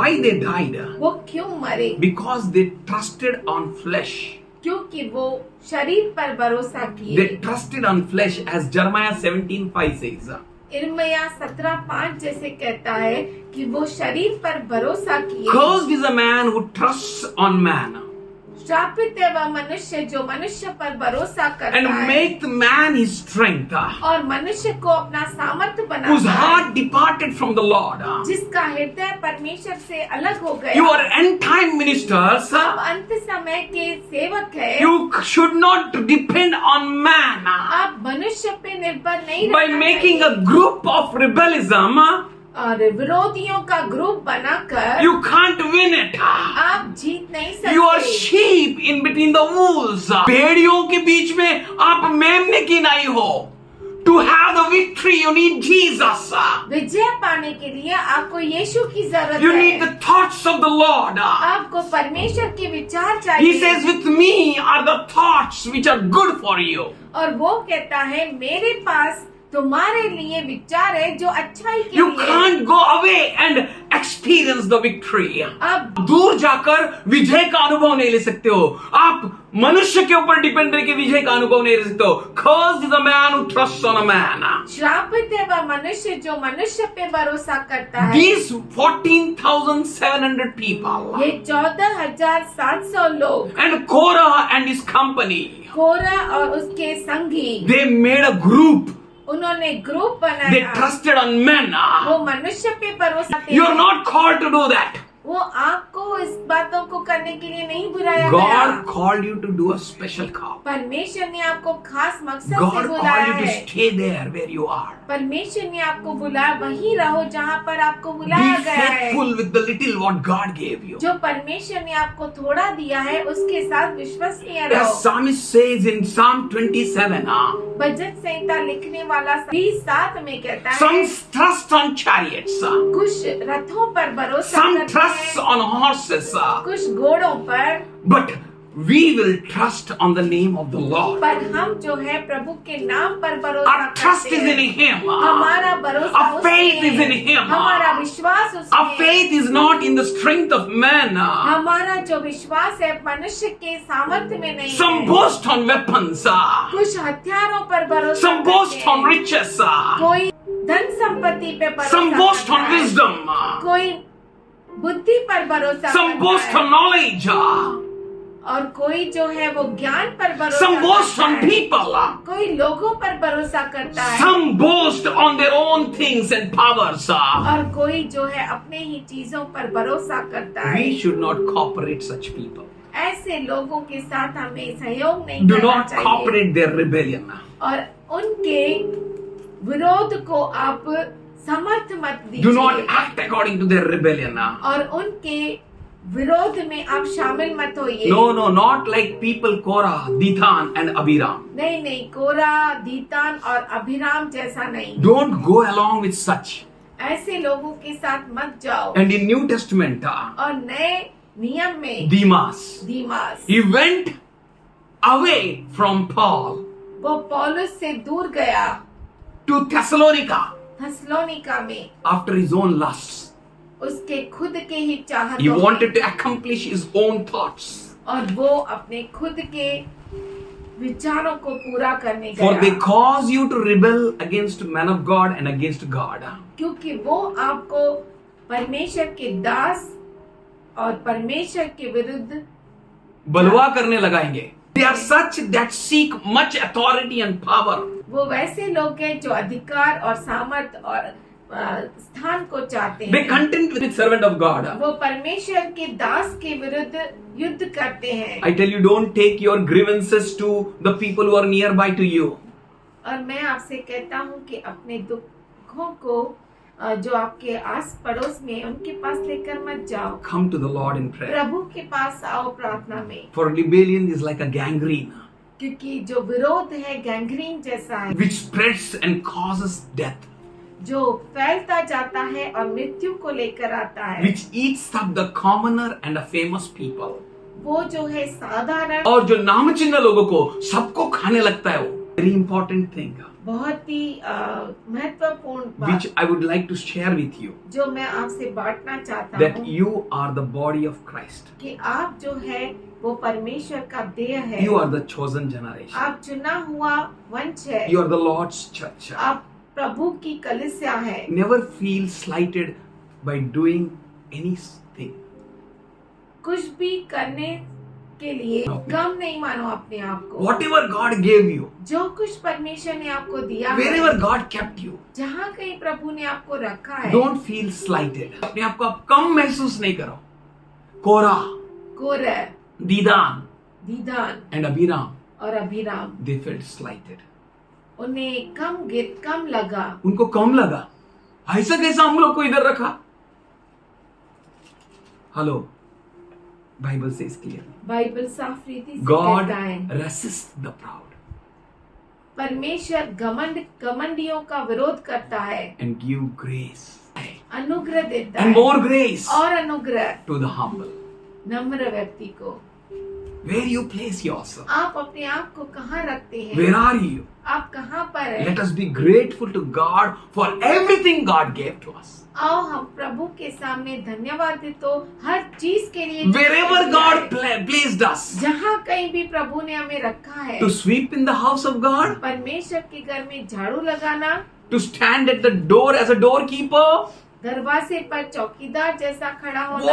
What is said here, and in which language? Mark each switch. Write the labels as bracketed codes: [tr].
[en] Why they died? [hi] वो क्यों मरे? [en] Because they trusted on flesh. [hi] क्योंकि वो शरीर पर भरोसा किए। [en] They trusted on flesh, as Jeremiah 17:5 says. [hi] इर्मिया 17:5 जैसे कहता है कि वो शरीर पर भरोसा किए। [en] Cursed is a man who trusts on man [hi] श्रापित है वह मनुष्य जो मनुष्य पर भरोसा करता [en] and [hi] है [en] make the man his strength, [hi] और मनुष्य को अपना सामर्थ्य [en] whose [hi] बनाता है, [en] heart departed from the Lord. [hi] जिसका हृदय परमेश्वर से अलग हो गया। [en] You are end time ministers. [hi] आप अंत समय के सेवक है। [en] You should not depend on man [hi] आप मनुष्य पे निर्भर नहीं [en] by [hi] रहना [en] making [hi] चाहिए। [en] a group of rebellism. [hi] और विरोधियों का ग्रुप बनाकर You can't win it. आप जीत नहीं सकते। [en] You are sheep in between the wolves. [hi] भेड़ियों के बीच में आप मेमने की नहीं हो. [en] To have the victory, you need Jesus. [hi] विजय पाने के लिए आपको यीशु की जरूरत [en] You [hi] है। [en] need the thoughts of the Lord. [hi] आपको परमेश्वर के विचार [en] He [hi] चाहिए। [en] says, with me are the thoughts which are good for you. [hi] और वो कहता है मेरे पास तुम्हारे लिए विचार है जो अच्छाई के [en] You [hi] लिए। [en] can't go away and experience the victory. [hi] अब दूर जाकर विजय का अनुभव नहीं ले सकते हो। आप मनुष्य के ऊपर डिपेंड रह के विजय का अनुभव नहीं ले सकते हो। [en] Cursed is the man who trusts on a man. [hi] श्रापित है वह मनुष्य जो मनुष्य पे भरोसा करता है। [en] These 14,700 people [hi] ये 14,700 लोग [en] and Korah and his company, [hi] कोरा और उसके संगी [en] they made a group. [hi] उन्होंने ग्रुप [en] They [hi] बनाया। [en] trusted on men. [hi] वो मनुष्य पे भरोसा [en] You are [hi] करते हैं। [en] not called to do that. [hi] वो आपको इस बातों को करने के लिए नहीं बुलाया [en] God [hi] गया। [en] called you to do a special call. [hi] परमेश्वर ने आपको खास मकसद से [en] God called [hi] बुलाया [en] you to [hi] है। [en] stay there where you are. [hi] परमेश्वर ने आपको बुलाया, वहीं रहो जहाँ पर आपको बुलाया [en] Be [hi] गया है। [en] faithful with the little what God gave you. [hi] जो परमेश्वर ने आपको थोड़ा दिया है उसके साथ विश्वसनीय [en] As [hi] रहो। [en] psalmist says in Psalm 27, [hi] भजन संहिता लिखने वाला 27 में कहता है [en] some trust on chariots, [hi] कुछ रथों पर भरोसा [en] some [hi] करते [en] trust [hi] हैं, [en] on horses, [hi] कुछ घोड़ों पर, [en] but we will trust on the name of the Lord. [hi] पर हम जो है प्रभु के नाम पर भरोसा [en] Our trust [hi] करते [en] is in [hi] हैं। [en] Him. [hi] हमारा भरोसा [en] Our faith [hi] उसमें [en] is in [hi] है। [en] Him. [hi] हमारा विश्वास उसमें [en] Our faith is not in the strength of man. [hi] हमारा जो विश्वास है मनुष्य के सामर्थ्य में नहीं [en] Some [hi] है। [en] boast on weapons. [hi] कुछ हथियारों पर भरोसा [en] Some boast [hi] करते [en] on [hi] हैं। [en] riches. [hi] कोई धन संपत्ति पे भरोसा [en] Some boast [hi] करता [en] on [hi] है। [en] wisdom. [hi] कोई बुद्धि पर भरोसा [en] Some [hi] करता [en] boast [hi] है। [en] on knowledge. [hi] और कोई जो है वो ज्ञान पर भरोसा [en] Some boast [hi] करता [en] on [hi] है। [en] people. [hi] कोई लोगों पर भरोसा करता है। [en] Some boast on their own things and powers. [hi] और कोई जो है अपने ही चीजों पर भरोसा करता है। [en] We should not cooperate such people. [hi] ऐसे लोगों के साथ हमें सहयोग नहीं [en] Do [hi] करना [en] not [hi] चाहिए। [en] cooperate their rebellion. [hi] और उनके विरोध को आप समर्थ मत [en] Do [hi] दीजिए। [en] not act according to their rebellion. [hi] और उनके विरोध में आप शामिल मत होइए। [en] No, not like people Korah, Dathan and Abiram. [hi] नहीं, कोरा, दीतान और अभिराम जैसा नहीं। [en] Don't go along with such. [hi] ऐसे लोगों के साथ मत जाओ। [en] And in New Testament, [hi] और नए नियम में [en] Demas, [hi] दीमास [en] he went away from Paul [hi] वो पौलुस से दूर गया [en] to Thessalonica [hi] थस्सलोनिका में [en] after his own lusts. [hi] उसके खुद के ही [en] He [hi] चाहतों में। [en] wanted to accomplish his own thoughts. [hi] और वो अपने खुद के विचारों को पूरा करने [en] For they [hi] गया [en] cause you to rebel against man of God and against God. [hi] क्योंकि वो आपको परमेश्वर के दास और परमेश्वर के विरुद्ध बलवा करने लगाएंगे. [en] They are such that seek much authority and power. [hi] वो वैसे लोग हैं जो अधिकार और सामर्थ और स्थान को चाहते [en] They [hi] हैं। [en] content with the servant of God. [hi] वो परमेश्वर के दास के विरुद्ध युद्ध करते हैं। [en] I tell you, don't take your grievances to the people who are nearby to you. [hi] और मैं आपसे कहता हूँ कि अपने दुखों को जो आपके आस पड़ोस में उनके पास लेकर मत जाओ। [en] Come to the Lord in prayer. [hi] प्रभु के पास आओ प्रार्थना में, [en] For rebellion is like a gangrene [hi] क्योंकि जो विरोध है गैंग्रीन जैसा है [en] which spreads and causes death, [hi] जो फैलता जाता है और मृत्यु को लेकर आता है। [en] which eats up the commoner and the famous people. [hi] वो जो है साधारण और जो नामचिन्ह लोगों को सबको खाने लगता है वो. [en] Very important thing [hi] बहुत ही महत्वपूर्ण बात [en] which I would like to share with you, [hi] जो मैं आपसे बांटना चाहता [en] that [hi] हूँ [en] you are the body of Christ. [hi] कि आप जो है वो परमेश्वर का देह है। [en] You are the chosen generation. [hi] आप चुना हुआ वंश है। [en] You are the Lord's church. [hi] आप प्रभु की कलीसिया है। [en] Never feel slighted by doing anything. [hi] कुछ भी करने के लिए कम नहीं मानो अपने आप को। [en] Whatever God gave you, [hi] जो कुछ परमेश्वर ने आपको दिया [en] wherever [hi] है, [en] God kept you, [hi] जहाँ कहीं प्रभु ने आपको रखा है, [en] don't feel slighted. [hi] अपने आप को आप कम महसूस नहीं करो. कोरा, कोरह, दीदान दीदान [en] and Abiram, [hi] और अभिराम, [en] they felt slighted. [hi] उन्हें कम लगा। उनको कम लगा. ऐसा कैसा हम लोग को इधर रखा? [en] hello, Bible says clearly, [hi] Bible साफ रीति से [en] God [hi] कहता है [en] resists the proud. [hi] परमेश्वर घमंडियों का विरोध करता है, [en] and give grace [hi] अनुग्रह देता [en] and [hi] है [en] more grace [hi] और अनुग्रह [en] to the humble. [hi] नम्र व्यक्ति को। [en] Where you place yourself? [hi] आप अपने आप को कहाँ रखते हैं? [en] Where are you? [hi] आप कहाँ पर हैं? [en] Let us be grateful to God for everything God gave to us. [hi] आओ हम प्रभु के सामने धन्यवाद दे तो हर चीज के लिए [en] Wherever God placed us [hi] जहाँ कहीं भी प्रभु ने हमें रखा है, [en] to sweep in the house of God, [hi] परमेश्वर के घर में झाड़ू लगाना, [en] to stand at the door as a doorkeeper, [hi] दरवाजे पर चौकीदार जैसा खड़ा होना,